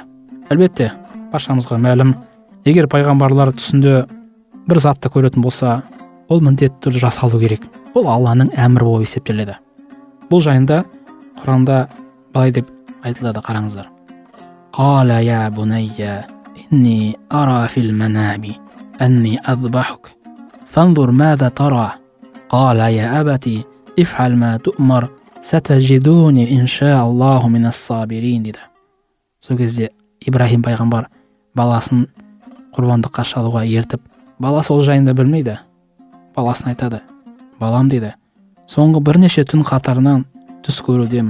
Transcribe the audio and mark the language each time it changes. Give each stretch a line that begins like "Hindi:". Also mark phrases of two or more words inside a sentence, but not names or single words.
Kazakh: Әлбетте, баршамызға мәлім, егер пайғамбарлар түсінде бір затты көретін болса, ол міндетті түрде жасалу керек. Ол Алланың әмірі болып есептеледі. Бұл жайында Құранда былай деп айтылады, қараңыздар.
Arabic: قال يا بني إني أرى في المنام أني أذبحك فانظر ماذا ترى قال يا أبت افعل ما تؤمر ستجدني إن شاء الله من الصابرين дейді.
Kazakh: Сол кезде Ибрахим пайғамбар баласын құрбандыққа шалуға ертіп, баласы ол жайында білмейді. Баласына айтады: балам дейді, соңғы бірнеше түн қатарынан түс көрудемін.